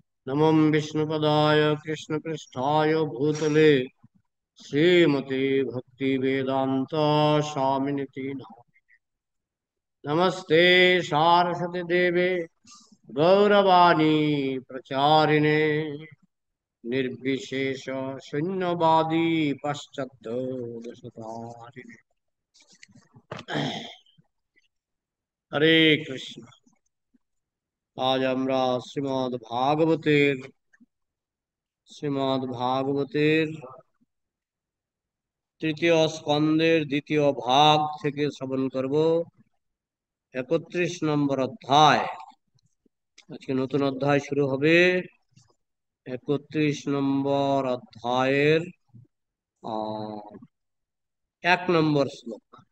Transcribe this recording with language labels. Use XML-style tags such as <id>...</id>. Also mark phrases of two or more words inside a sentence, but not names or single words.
<sa>नमो विष्णुपदाय कृष्णपृष्ठाय भूतले श्रीमते भक्ति वेदांत स्वामिनिति नमस्ते सारस्वती देवे गौरवाणी प्रचारिणे निर्विशेष शून्यवादी पश्चात् दशतारिणे। हरे कृष्ण।</sa> <bn>आज আমরা শ্রীমদ্ ভাগবতের তৃতীয় স্কন্ধের দ্বিতীয় ভাগ থেকে শ্রবণ করব 31 নম্বর অধ্যায়। আজকে নতুন অধ্যায় শুরু হবে। 31 নম্বর অধ্যায়ের 1 নম্বর শ্লোক।</bn>